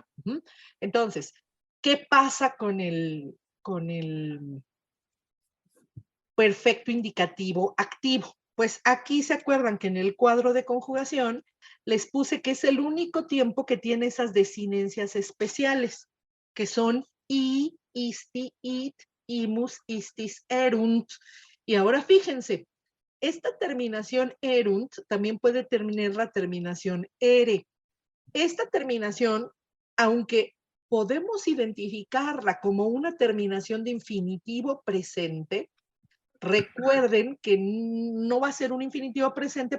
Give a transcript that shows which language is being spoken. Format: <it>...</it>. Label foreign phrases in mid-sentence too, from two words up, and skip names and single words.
<es>Entonces, ¿qué pasa con el perfecto indicativo activo? Pues aquí se acuerdan que en el cuadro de conjugación les puse que es el único tiempo que tiene esas desinencias especiales, que son</es> <la>i, isti, it, imus, istis, erunt.</la> <es>Y ahora fíjense, esta terminación erunt también puede tener la terminación ere. Esta terminación, aunque podemos identificarla como una terminación de infinitivo presente, recuerden que no va a ser un infinitivo presente.</es>